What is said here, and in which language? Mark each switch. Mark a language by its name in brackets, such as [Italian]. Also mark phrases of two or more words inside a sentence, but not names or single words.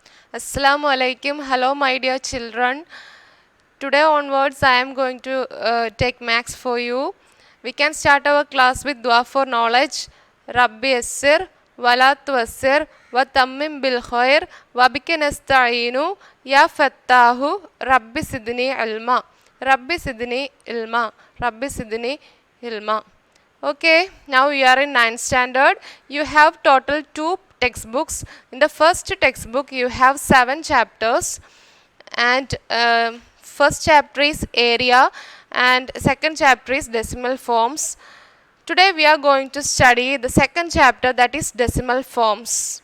[Arabic] السلام عليكم. [English] Hello, my dear children. Today onwards, I am going to take maths for you. We can start our class with dua for knowledge. [Arabic] رب يسر ولا تعسر وتمم بالخير وبك نستعين يا فتاح, رب زدني علما. رب زدني علما. رب زدني علما. [English] Okay, now you are in 9th standard. You have total 2 textbooks. In the first textbook, you have 7 chapters, and first chapter is area, and second chapter is decimal forms. Today we are going to study the second chapter, that is decimal forms.